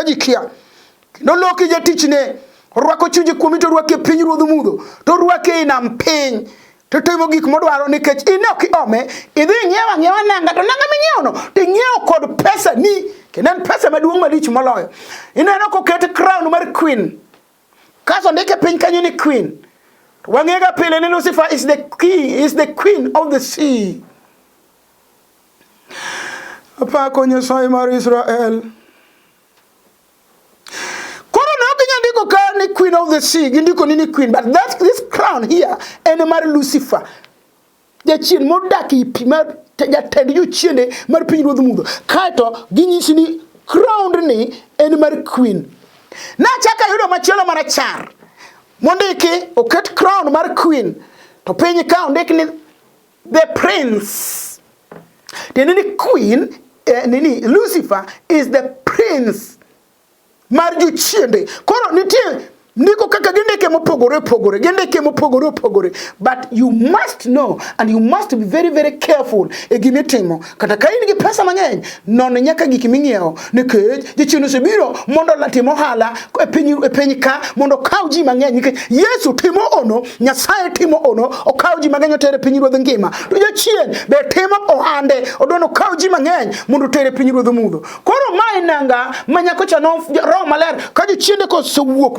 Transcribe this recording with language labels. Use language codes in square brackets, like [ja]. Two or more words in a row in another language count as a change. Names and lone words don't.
[luo] ji kia kendo loki jatichne orwako chunje kuomi to orwake e piny ruodh mudho to orwake e nam piny to timo gik modwaro nikech in ok iome idhi ng'iewa nanga to nanga minyiewono to ing'iewo kod pesa ni kendo en pesa maduong' malich moloyo ineno koket crown mar queen kaso ndike piny kanyo ni queen to wang'ega pile ni [en] Lucifer is the queen of the sea. [luo] Apako Nyasaye mar Israel ni [en] queen of the sea [luo] gindiko ni queen [en] but this crown here [luo] en mar Lucifer jachien modaki pi mar jatend jochiende mar piny ruodh mudho kaito ginyisi ni crown ni en mar queen na chaka yudo machielo marachar mondiki oket crown mar queen to piny ka ondiki ni [en] the prince [luo] tenini queen [en] Lucifer is the prince [luo] mar jochiende koro nitie niko kaka gendeke mopogore [en] but you must know and you must be very very careful [luo] e gimitimo kata ka in gi pesa mang'eny non nyaka gik ming'iewo nikech jochiende sebiro mondo latimo hala e piny ka mondo kaw ji mang'eny nikech Yesu timo ono Nyasaye timo ono okaw ji mang'eny otere piny ruodh ngima to jochien be timo ohande odono kaw ji mang'eny mondo tere piny ruodh mudho koro mai nanga manyako chano Roho Maler ka jochiende ko sowuok